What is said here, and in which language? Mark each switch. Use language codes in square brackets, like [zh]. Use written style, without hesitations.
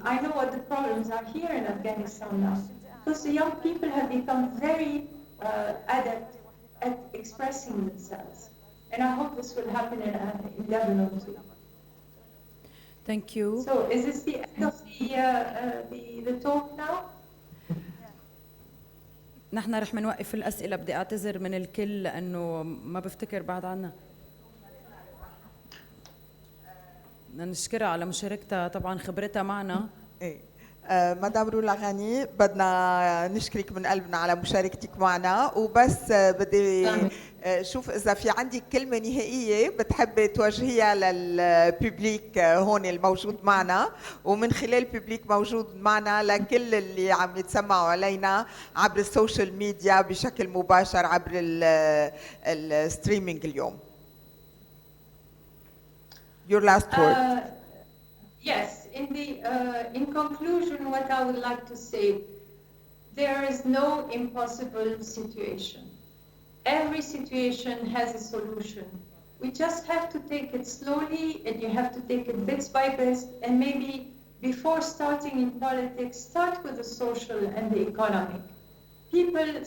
[en] I know what the problems are here in Afghanistan now. Because the young people have become very adept at expressing themselves. And I hope this will happen in Lebanon too. Thank you. So is this the end of the talk now? [ar] نحن رح منوقف الأسئلة. بدي أعتذر من الكل لأنه ما بفتكر بعد عنا. بدنا نشكرها على مشاركتها، طبعا خبرتها معنا. إيه. مدام رولا غاني، بدنا نشكرك من قلبنا على مشاركتك معنا، وبس بدي شوف إذا في عندك كلمة نهائية بتحبي توجهيها للببليك هون الموجود معنا، ومن خلال الببليك موجود معنا لكل اللي عم يتسمعوا علينا عبر السوشيال ميديا بشكل مباشر عبر الستريمينج اليوم. [en] Your last word. Yes. In conclusion, what I would like to say, there is no impossible situation. Every situation has a solution. We just have to take it slowly, and you have to take it bits by bits, and maybe before starting in politics, start with the social and the economic.